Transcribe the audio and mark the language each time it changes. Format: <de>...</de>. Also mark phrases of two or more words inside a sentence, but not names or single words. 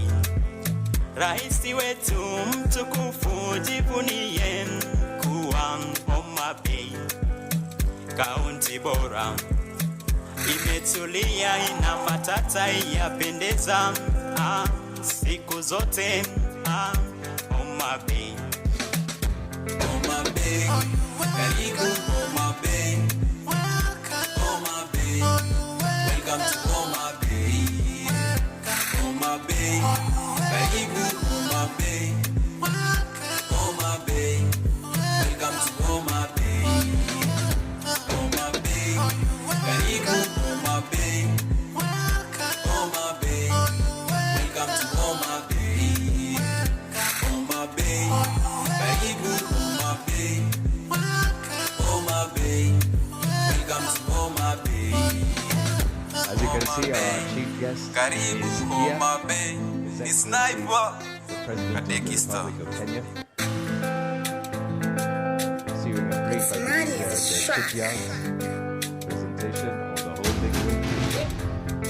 <sw>Raisi wetu mtukufu jivunie kuwa Homa Bay kaunti bora, imetulia, ina matata, yapendeza siku zote. Homa Bay, Homa Bay, karibu Homa Bay, Homa Bay,</sw> <en>welcome to</en> <sw>Homa Bay, Homa Bay, karibu Homa Bay, Homa Bay,</sw> <en>welcome to</en> <sw>Homa Bay, Homa Bay, karibu Homa Bay, Homa Bay,</sw> <en>welcome to</en> <sw>Homa Bay, Homa Bay, karibu Homa Bay, Homa Bay,</sw> <en>welcome to</en> <sw>Homa Bay.</sw> <en>As you can see, our chief guest is Homa Bay. It's Sniper. the President of the Republic of Kenya. Receiving a brief at the shipyard presentation of the whole thing.</en>